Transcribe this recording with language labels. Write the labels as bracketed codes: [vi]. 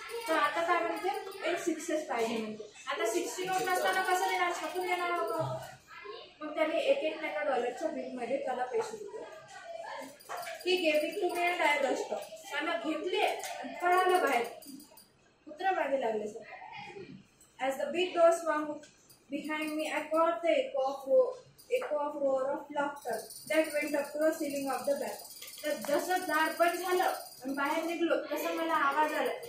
[mr] तर आता काय म्हणते एक सिक्सेस पाहिजे म्हणते. आता 6ची नोट नसताना कसं देणार, छापून देणार होतं. मग त्याने एक नाही का डॉलरच्या बिलमध्ये त्याला पैसे दिले. [en] He gave it to me and I rushed. [mr] त्यानं घेतले आणि पळालं बाहेर, कुत्रा मागे लागले sir. [en] As the big door swung behind me, I caught the echo of roar of laughter that went up to the ceiling of the back. [mr] तर जसं दार बंद झालं आणि बाहेर निघलो तसं मला आवाज आला.